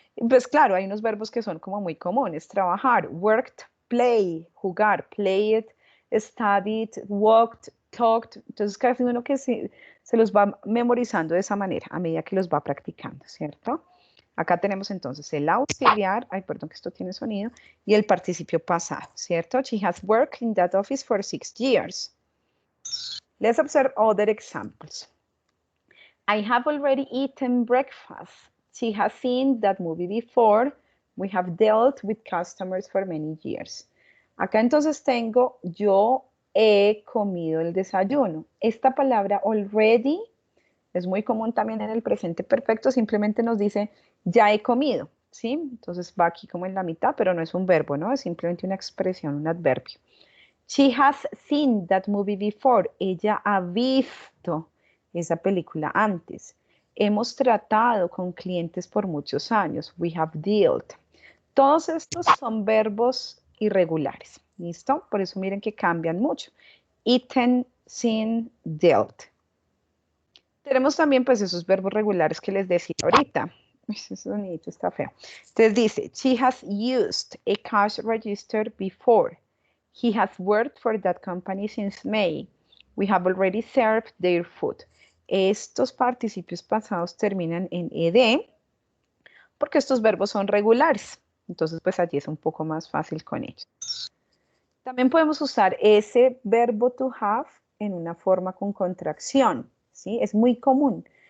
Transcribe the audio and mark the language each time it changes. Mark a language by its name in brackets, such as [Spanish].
[Spanish] Pues claro, hay unos verbos que son como muy comunes, trabajar, [English] worked, play, [Spanish] jugar, [English] played, studied, walked, talked, [Spanish] entonces casi uno que se los va memorizando de esa manera a medida que los va practicando, ¿cierto? Acá tenemos entonces el auxiliar, ay, perdón que esto tiene sonido, y el participio pasado, ¿cierto? [English] She has worked in that office for 6 years. Let's observe other examples. I have already eaten breakfast. She has seen that movie before. We have dealt with customers for many years. [Spanish] Acá entonces tengo, yo he comido el desayuno. Esta palabra already es muy común también en el presente perfecto, simplemente nos dice, ya he comido, ¿sí? Entonces va aquí como en la mitad, pero no es un verbo, ¿no? Es simplemente una expresión, un adverbio. [English] She has seen that movie before. [Spanish] Ella ha visto esa película antes. Hemos tratado con clientes por muchos años. [English] We have dealt. [Spanish] Todos estos son verbos irregulares, ¿listo? Por eso miren que cambian mucho. [English] Eaten, seen, dealt. [Spanish] Tenemos también pues esos verbos regulares que les decía ahorita. Ese sonidito está feo. Entonces dice, [English] she has used a cash register before. He has worked for that company since May. We have already served their food. [Spanish] Estos participios pasados terminan en ed porque estos verbos son regulares. Entonces pues allí es un poco más fácil con ellos. También podemos usar ese verbo to have en una forma con contracción. ¿Sí? Es muy común.